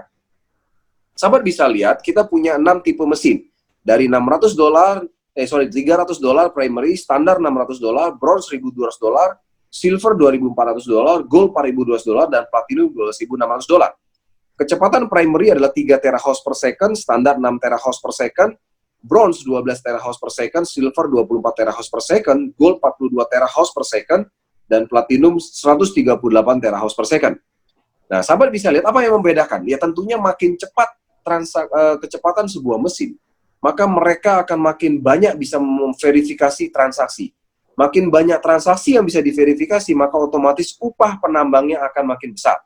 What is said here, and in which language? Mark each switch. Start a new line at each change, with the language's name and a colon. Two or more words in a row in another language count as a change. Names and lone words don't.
Indonesian: Sahabat bisa lihat kita punya 6 tipe mesin. Dari $300 primary, standar $600, bronze $1.200, silver $2.400, gold $4.200 dan platinum $12.600. Kecepatan primary adalah 3
English: terahash per second,
Indonesian: standar 6
English: terahash per second,
Indonesian: bronze 12
English: terahash per second,
Indonesian: silver 24
English: terahash per second,
Indonesian: gold 42
English: terahash per second,
Indonesian: dan platinum 138
English: terahash per second.
Indonesian: Nah, sahabat bisa lihat apa yang membedakan. Ya tentunya makin cepat kecepatan sebuah mesin, maka mereka akan makin banyak bisa memverifikasi transaksi. Makin banyak transaksi yang bisa diverifikasi, maka otomatis upah penambangnya akan makin besar.